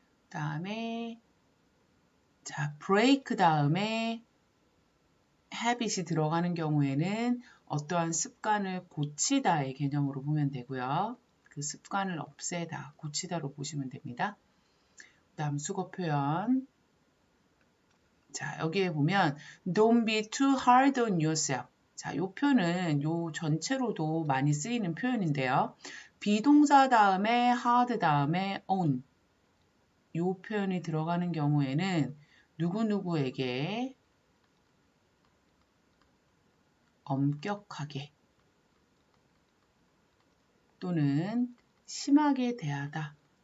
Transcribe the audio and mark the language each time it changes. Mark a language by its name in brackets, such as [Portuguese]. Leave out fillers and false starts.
[Korean] 다음에 자 break 다음에 habit이 들어가는 경우에는 어떠한 습관을 고치다의 개념으로 보면 되고요. 그 습관을 없애다, 고치다로 보시면 됩니다. 그 다음 수거 표현. 자, 여기에 보면 [English] Don't be too hard on yourself. [Korean] 자, 이 표현은 요 전체로도 많이 쓰이는 표현인데요. 비동사 다음에 hard 다음에 on. 요 표현이 들어가는 경우에는 누구누구에게 엄격하게 또는 심하게 대하다.